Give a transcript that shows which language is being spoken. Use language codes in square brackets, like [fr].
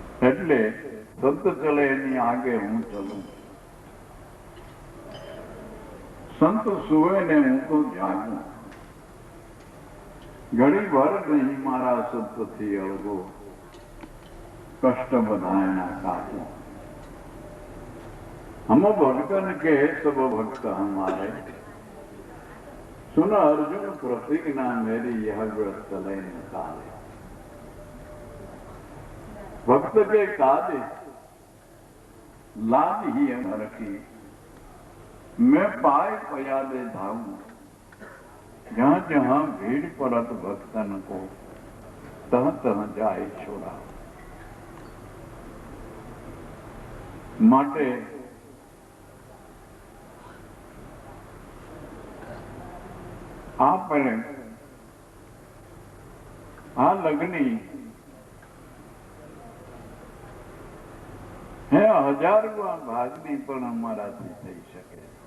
[gu] એટલે સંત ચલે એની આગે હું ચલું, સંત સુવે ને હું તો જાગું. ઘણી વાર નહીં મારા સંતથી અળગો, કષ્ટ બધાયના કાઢું. [hi] હમ ભક્તન કે સબ ભક્ત હમારે, सुन अर्जुन प्रतिज्ञा मेरी यह व्रत चले निकाले. भक्त के काजे लाज ही अमर की, मैं पाए पयादे धाऊं. जहां जहां भीड़ पड़त भक्तन को, तह तह जाए छोड़ा. [gu] માટે આપણે આ લગ્ની હે 1000માં ભાગની પણ અમારાથી થઈ શકે.